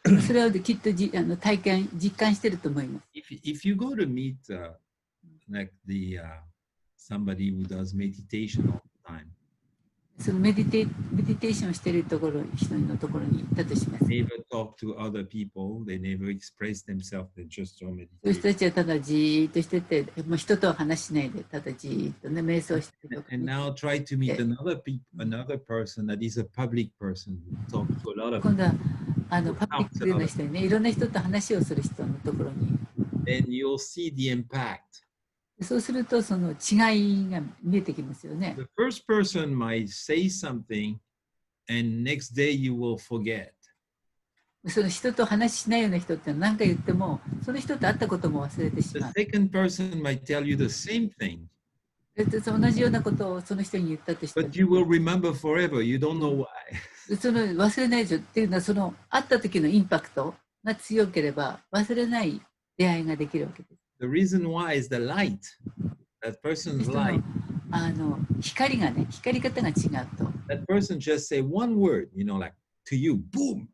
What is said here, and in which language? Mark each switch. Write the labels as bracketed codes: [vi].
[ja] それはきっと実感してると思います。 [en] if you go to meet like somebody who does meditation all the time, [ja] そのメディテーションしている人のところに行ったとします。 [en] they never talk to other people, they never express themselves, they just do [ja] そういう人 [en] meditation. [ja] たちはただじーっとしてて、もう人とは話しないで、ただじーっとね、瞑想してるとか、 [en] And [ja] ね。 [en] now try to meet another person that is a public person who talks to a lot of [ja] 今度 [en] people. [ja] はパブリックの人にね、いろんな人と話をする人のところに。 [en] Then you'll see the impact. [ja] そうするとその違いが見えてきますよね。 [en] The first person might say something and next day you will forget. [ja] その人と話しないような人って何か言っても、その人と会ったことも忘れてし [en] The [ja] まう。 [en] second person might tell you the same thing, [ja] 同じようなことをその人に言ったとしても [en] but you will remember forever. You don't know why. [ja] その忘れないでしょっていうのは、その会った時のインパクトが強ければ忘れない出会いができるわけです。 [en] The reason why is the light. That person's [ja] 人 [en] light. [ja] の光がね、光り方が違うと。 [en] That person just say one word, like to you, boom.